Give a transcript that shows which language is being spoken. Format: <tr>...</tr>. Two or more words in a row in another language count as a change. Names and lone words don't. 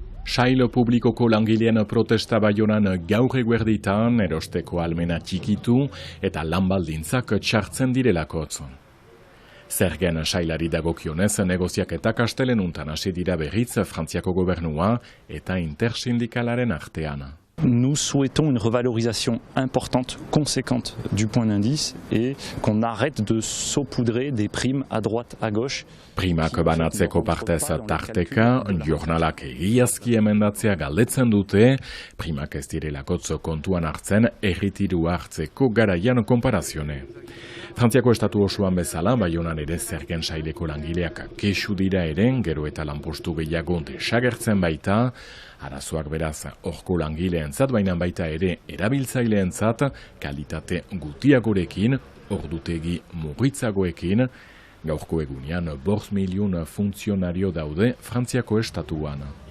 <eu>Sail publikoko langileen protesta Baionan gaur eguerditan erosteko almena txikitu eta lanbaldintzak txartzen direlakotz. Zergen sailari dagokionez negoziaketak astelenuntan hasi dira berriz Frantziako gobernua eta intersindikalaren artean.</eu> <fr>Nous souhaitons une revalorisation importante, conséquente du point d'indice et qu'on arrête de saupoudrer des primes à droite, à gauche.</fr> <eu>Primak banatzeko partez tarteka, jornalak egiazki emendatzea galdetzen dute, primak ez direlakotz kontuan hartzen erritiru hartzeko garaian konparazione. Frantziako estatu osoan bezala, Baionan ere zergen saileko langileak kexu dira eren, gero eta lanpostu gehiago desagertzen baita, arazoak beraz horko langileentzat, baina baita ere erabiltzaileentzat, kalitate gutiagorekin, ordutegi murritzagoekin, gaurko egunean 5 milion funtzionario daude Frantziako estatuan.</eu>